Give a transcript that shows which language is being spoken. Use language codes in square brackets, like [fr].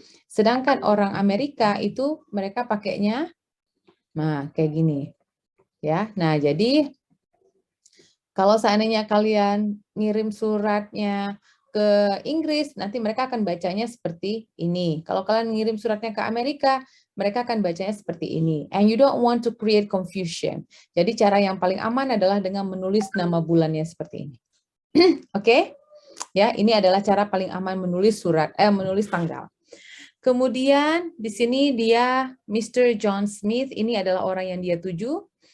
[id] Sedangkan orang Amerika itu mereka pakainya kayak gini. Ya. Nah, jadi kalau seandainya kalian ngirim suratnya ke Inggris, nanti mereka akan bacanya seperti ini. Kalau kalian ngirim suratnya ke Amerika, mereka akan bacanya seperti ini. [en] And you don't want to create confusion. [id] Jadi cara yang paling aman adalah dengan menulis nama bulannya seperti ini. Oke? Ya, ini adalah cara paling aman menulis menulis tanggal. Kemudian di sini dia Mr. John Smith, ini adalah orang yang dia tuju.